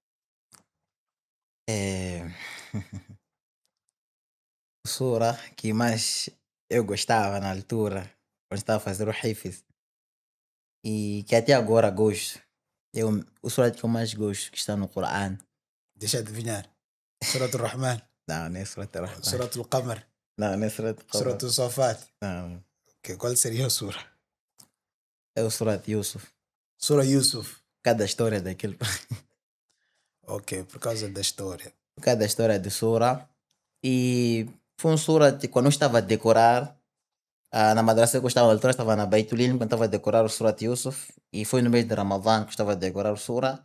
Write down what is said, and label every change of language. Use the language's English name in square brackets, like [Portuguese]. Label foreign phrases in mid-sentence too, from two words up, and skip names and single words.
[Portuguese] O sura que mais eu gostava na altura, quando estava a fazer o Hifz, e que até agora gosto, o sura que eu mais gosto, que está no Coran. Deixa eu adivinhar. Surat al-Rahman. Não, não é Surat al-Rahman. Surat al-Qamar. Não, não é Surat al-Qamar. Surat al-Safat. Não, Qual seria a sura? é o Surat Yusuf. Sura Yusuf. Cada história daquele. Ok, por causa da história. Cada história de sura. E foi um sura que quando eu estava a decorar, na madraça que eu estava na altura, estava na Beit Ilm, quando estava a decorar o Surat Yusuf, e foi no mês de Ramadã que eu estava a decorar o sura.